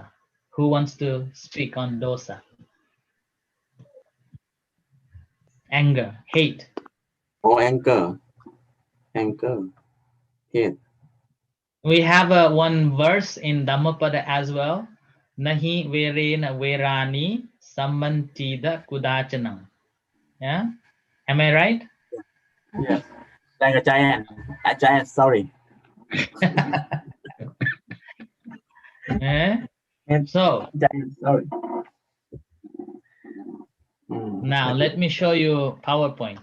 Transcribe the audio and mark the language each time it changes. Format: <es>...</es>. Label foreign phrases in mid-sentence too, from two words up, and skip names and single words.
<en>Who wants to speak on dosa? Anger, hate. Oh, anger, hate. We have one verse in Dhammapada as well.</en> <pi>Nahi verena verani sammantida kudachanam.</pi> <en>Yeah, am I right? Yes, like a giant, sorry. Yeah. So giant, sorry. Now let me show you PowerPoint.</en>